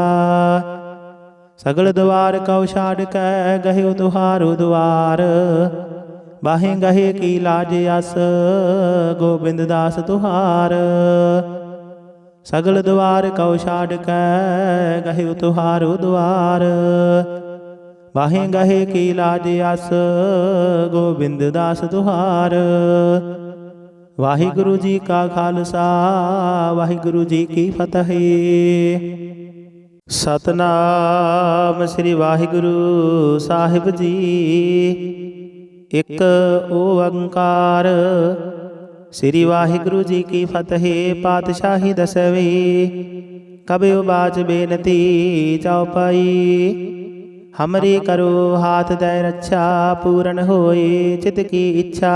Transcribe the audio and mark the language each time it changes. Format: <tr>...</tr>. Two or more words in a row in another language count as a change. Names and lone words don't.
<bra>सगल द्वार कौ छाड़ कै, गह्यो तुहारो द्वार। बाहे गहे की लाज अस, गोबिंद दास तुहार। सगल द्वार कौ छाड़ कै, गह्यो तुहारो द्वार। बाहे गहे की लाज अस, गोबिंद दास तुहार।</bra> <pa>ਵਾਹਿਗੁਰੂ ਜੀ ਕਾ ਖਾਲਸਾ, ਵਾਹਿਗੁਰੂ ਜੀ ਕੀ ਫਤਹਿ। ਸਤਿਨਾਮ ਸ੍ਰੀ ਵਾਹਿਗੁਰੂ ਸਾਹਿਬ ਜੀ। ਇਕ ਓਅੰਕਾਰ ਸ੍ਰੀ ਵਾਹਿਗੁਰੂ ਜੀ ਕੀ ਫਤਹਿ। ਪਾਤਸ਼ਾਹੀ ਦਸਵੀਂ ਕਬਯੋ ਬਾਚ ਬੇਨਤੀ ਚੌਪਈ।</pa> <bra>हमरी करो हाथ दे रक्षा, पूर्ण होए चित की इच्छा।</bra>